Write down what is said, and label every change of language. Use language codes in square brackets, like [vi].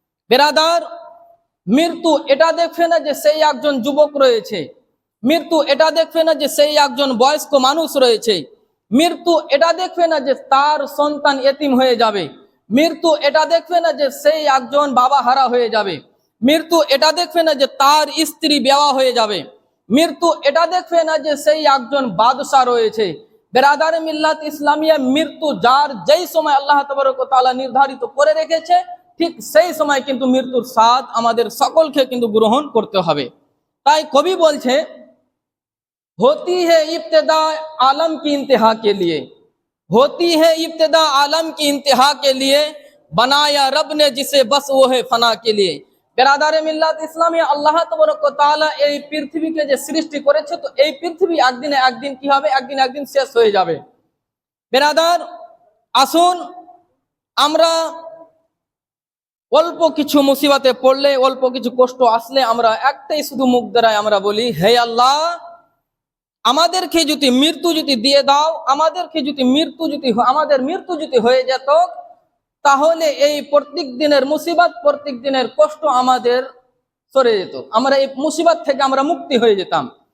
[bn] বেরাদার, মৃত্যু এটা দেখবে না যে সেই একজন যুবক রয়েছে, মৃত্যু এটা দেখবে না যে সেই একজন বয়স্ক মানুষ রয়েছে, মৃত্যু এটা দেখবে না যে তার সন্তান এতিম হয়ে যাবে, মৃত্যু এটা দেখবে না যে সেই একজন বাবা হারা হয়ে যাবে, মৃত্যু এটা দেখবে না যে তার স্ত্রী বেওয়া হয়ে যাবে, মৃত্যু এটা দেখবে না যে সেই একজন বাদশা রয়েছে। বেরাদার মিল্লাত ইসলামিয়া, মৃত্যু যার যেই সময় আল্লাহ তাআলা নির্ধারিত করে রেখেছে, ঠিক সেই সময় কিন্তু মৃত্যুর স্বাদ আমাদের সকলকে কিন্তু গ্রহণ করতে হবে। তাই কবি বলছে, [hi] होती है इब्तिदा आलम की इंतहा के लिए, होती है इब्तिदा आलम की इंतहा के लिए, बनाया रब ने जिसे बस वो है फना के लिए। [bn] বেরাদারে মিল্লাত ইসলামিয়া, আল্লাহ তাআলা এই পৃথিবীকে যে সৃষ্টি করেছে, তো এই পৃথিবী একদিনে একদিন কি হবে, একদিন একদিন শেষ হয়ে যাবে। বেরাদার, আসুন আমরা অল্প কিছু মুসিবতে পড়লে, অল্প কিছু কষ্ট আসলে আমরা একটাই শুধু মুখ দ্বারায় আমরা বলি, হে আল্লাহ, আমাদেরকে যদি মৃত্যু যদি দিয়ে দাও, আমাদেরকে যদি আমাদের মৃত্যু যদি হয়ে যেত, তাহলে এই প্রত্যেক দিনের মুসিবত, প্রত্যেক দিনের কষ্ট আমাদের সরে যেত, আমরা এই মুসিবত থেকে আমরা মুক্তি হয়ে যেতাম।